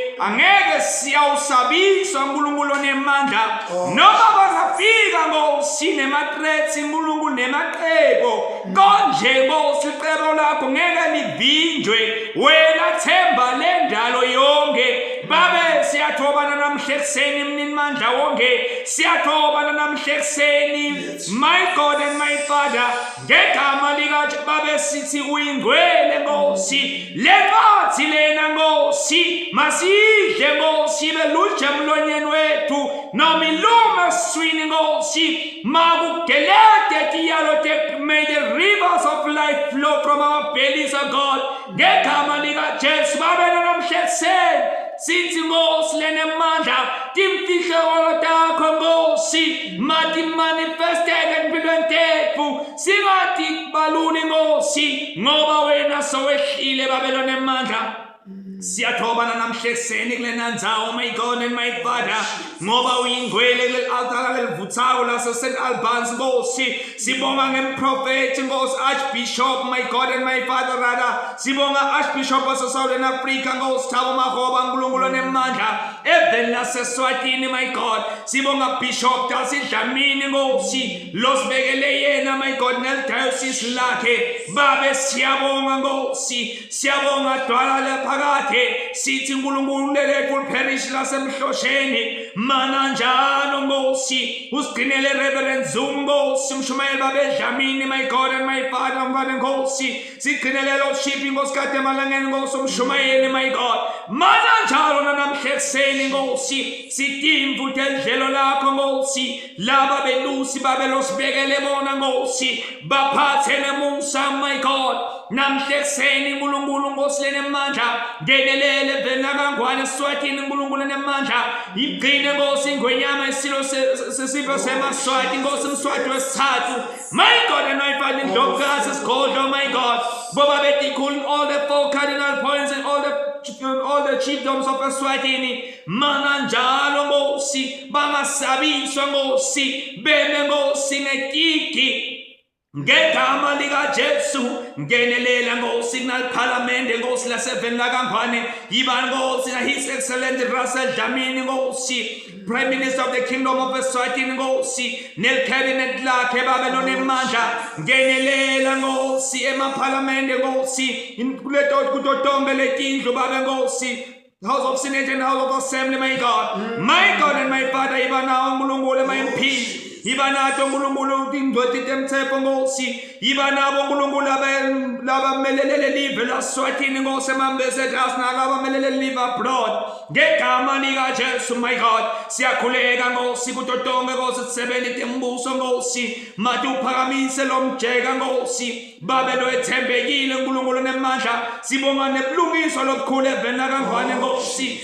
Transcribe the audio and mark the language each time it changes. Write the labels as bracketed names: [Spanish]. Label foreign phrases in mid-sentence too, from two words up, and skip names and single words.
[Swati] angeke siyawusabisa nkulunkulu onemandla noma bazafika Nkosi nemathreats nkulunkulu nemaqebo konje Nkosi iqebo lakho ngeke livinjwe wena themba lendalo yonke babe siyathobana namhla ekseni mnini mandla wonke siyathobana namhla ekseni [English] my God and [Swati] my Father ngegama lika babe sithi uyingcwele Nkosi lencwadi lena Nkosi masidle Nkosi beluja emlonyeni wethu noma iluma esiswini Nkosi makugelede tiyalo [English] may the rivers of life flow from our bellies of God [Swati] ngegama lika Jesu babe namhla ekseni sithi Nkosi lenemandla timfihle takho Nkosi mati manifested empilweni tethu singathi baluni Nkosi ngoba wena sowehlile babelo nemandla siyathobana namhla ekseni kulena ndzawo [English] my God and my Father [Swati] ngoba uyingcwele kuleli altar lelivuthako laso St Albans Nkosi sibonga ngemprofeti Nkosi Archbishop [English] my God and my Father rather [Swati] sibonga Archbishop waso Southern Africa Nkosi Thabo Makgoba nkulunkulu onemandla eveni laseSwatini, [English] my God. [Swati] Sibonga Bishop Darcy Dlamini, Nkosi, losibekele yena, [English] my God, [Swati] neldiocese lakhe. Babe siyabonga Nkosi, siyabonga Dwala lephakade, sithi uNkulunkulu lethu liparish laseMhlosheni, mana njalo Nkosi, usigcinele Reverend Zungu Nkosi, umshumayeli Babe Dlamini, [English] my God and my Father, [Swati] Mfana Nkosi, sigcinele Lordship inkosikazi emalangeni Nkosi, umshumayeli, [English] my God, [Swati] mana njalo nanamhlekuseni Nkosi, sidinga futhi edlelo lakho Nkosi, laba belusi babe losibekele bona Nkosi, baphathe nemusa, [English] my God, [Swati] namhlekuseni uNkulunkulu Nkosi lenemandla, ngenelele eveni lakangwane eSwatini uNkulunkulu lenemandla, igcine Nkosi ingwenyama isilo sesifo seMaswati, Nkosi Mswati wesithathu, [English] my God and my Father, [Swati] indlovukazi esigodlo, [English] my God, [Swati] boba betikhulu [English] all the 4 cardinal points and all the chiefdoms of eSwatini, [Swati] mana njalo Nkosi, bangasabiswa Nkosi, beme Nkosi ngetiki, ngegama likaJesu, ngenelela Nkosi kunaliphalamende Nkosi laseveni lakangwane, yiba Nkosi na [English] His Excellency [Swati] Russell Dlamini Nkosi, [English] Prime Minister of the Kingdom of eSwatini [Swati] Nkosi, nelcabinet lakhe babe lonemandla, ngenelela Nkosi emaphalamende Nkosi, kuto tonke letindlu babe Nkosi, [English] House of Senate and House of Assembly, my God and my Father, [Swati] yiba nawo uNkulunkulu ema-MP, yiba nato uNkulunkulu indodoti temthetho Nkosi, yiba nabo uNkulunkulu laba melelele live laSwatini Nkosi, ama-ambassadors nalaba melelele live abroad, ngegama likaJesu, [English] my God, [Swati] siyakhuleka Nkosi kuto tonke Nkosi sisebenze tembuso Nkosi, mati uphakamise lo mjeka Nkosi, babe lo ethembekile uNkulunkulu nemandla, sibonga nebulungiswa lobukhulu eveni lakangwane Nkosi,